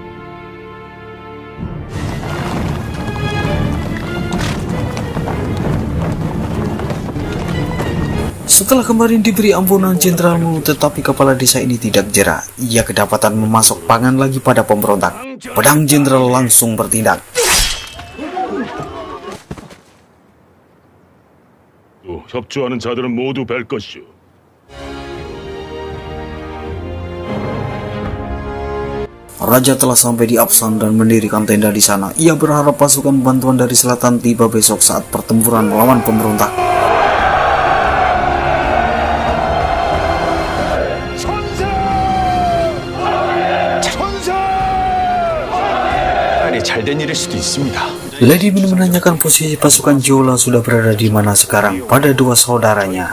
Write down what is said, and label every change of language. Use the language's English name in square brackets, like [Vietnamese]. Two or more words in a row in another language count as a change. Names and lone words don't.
[Indonesian] Setelah kemarin diberi ampunan Jenderal Mu, tetapi kepala desa ini tidak jera. Ia kedapatan memasok pangan lagi pada pemberontak. Pedang Jenderal langsung bertindak. [Korean] 협조하는 자들은 모두 뵐 것이오. [Indonesian] Raja telah sampai di Apsan dan mendirikan tenda di sana. Ia berharap pasukan bantuan dari selatan tiba besok saat pertempuran melawan pemberontak. Lady Min menanyakan posisi pasukan Jeolla sudah berada di mana sekarang pada 2 saudaranya.